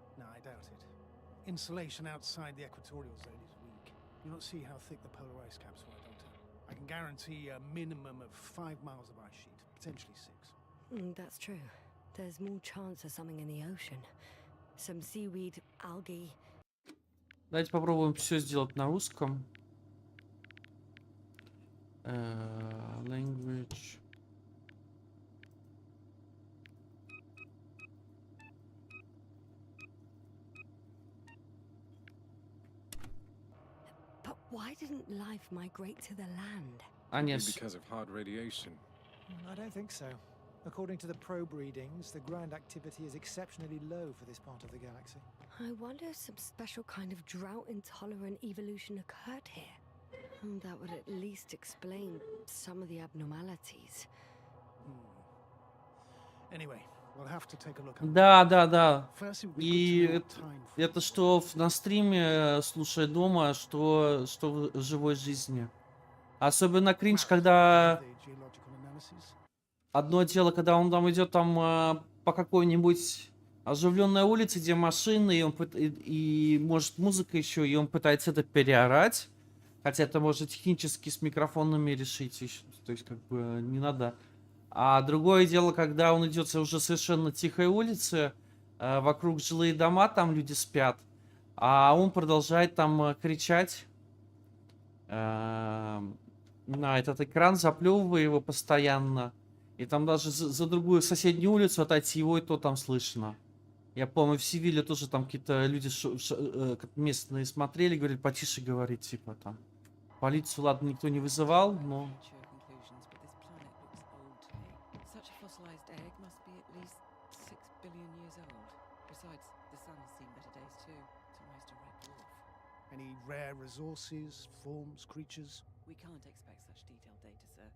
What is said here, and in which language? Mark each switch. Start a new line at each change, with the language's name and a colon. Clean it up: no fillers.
English: No, I doubt it. Insulation outside the equatorial zone is weak. You don't see how thick the polar ice caps were, Doctor. I can guarantee a minimum of 5 miles of ice sheet, potentially 6. That's true. There's more chance of something in the ocean. Some seaweed, algae.
Russian: Давайте попробуем все сделать на русском.
English: Language. But why didn't life migrate to the land?
Russian: А,
English: Maybe
Russian: нет.
English: because of hard radiation. I don't think so. According to the probe readings, the ground activity is exceptionally low for this part of the galaxy. I wonder if some special kind of drought-intolerant evolution occurred here. That would at least explain some of the abnormalities. Anyway, we'll have to take a look.
Russian: Да, да, да.
English: First, it would be
Russian: И
English: good to know what time frame.
Russian: это что на стриме, слушая дома, что в живой жизни. Особенно кринж, когда
English: The geological analysis.
Russian: одно дело, когда он там идет там по какой-нибудь оживленной улице, где машины, и, и может музыка еще, и он пытается это переорать. Хотя это можно технически с микрофонами решить, то есть как бы не надо. А другое дело, когда он идет уже совершенно тихой улице, вокруг жилые дома, там люди спят, а он продолжает там кричать на этот экран, заплевывая его постоянно. И там даже за другую соседнюю улицу отойти его, и то там слышно. Я помню, в Севиле тоже там какие-то люди местные смотрели, говорили, потише говорить, типа там. Полицию, ладно, никто не вызывал, но...
English: Premature conclusions, but this planet looks old to me. Such a fossilized egg must be at least 6 billion years old. Besides, the sun has seen better days too. It's almost a red dwarf. Any rare resources, forms, creatures? We can't expect such detailed data, sir.